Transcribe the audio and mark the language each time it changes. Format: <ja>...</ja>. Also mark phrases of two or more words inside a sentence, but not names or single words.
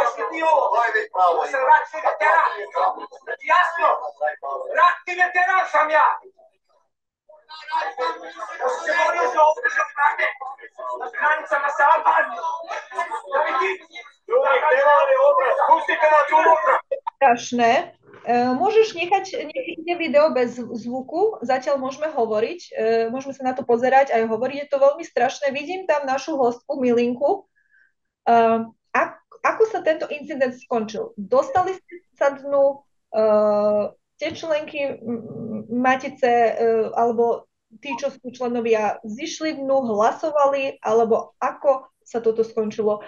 <sr>radi ovo. To sam ratni veteran. Jasno? Ratni veteran sam ja. Ja sam se borio za ovu državu, znate, na granicama sa Albanijom. Da vidite. Ljudi, nemali obraz, pustite nas unutra.</sr> <sk>Strašné. Môžeš nechať video bez zvuku, zatiaľ môžeme hovoriť, môžeme sa na to pozerať aj hovoriť, je to veľmi strašné. Vidím tam našu hostku Milinku. Ako sa tento incident skončil? Dostali ste sa dnu, tie členky Matice, alebo tí, čo sú členovia, zišli dnu, hlasovali, alebo ako sa toto skončilo?</sk>